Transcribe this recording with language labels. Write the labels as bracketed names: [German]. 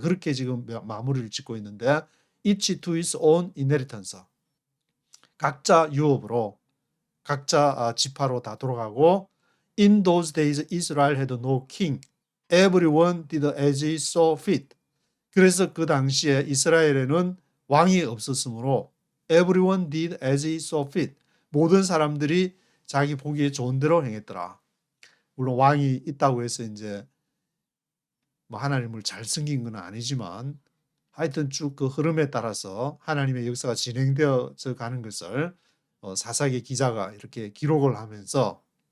[Korean] 그렇게 지금 마무리를 짓고 있는데 [English] each to his own inheritance. [Korean] 각자 유업으로 각자 지파로 다 돌아가고 [English] in those days Israel had no king. Everyone did as he saw fit. [Korean] 그래서 그 당시에 이스라엘에는 왕이 없었으므로 [English] everyone did as he saw fit. [Korean] 모든 사람들이 자기 보기에 좋은 대로 행했더라. 물론 왕이 있다고 해서 이제 뭐 하나님을 잘 섬긴 건 아니지만 하여튼 쭉 그 흐름에 따라서 하나님의 역사가 진행되어 가는 것을 사사기 기자가 이렇게 기록을 하면서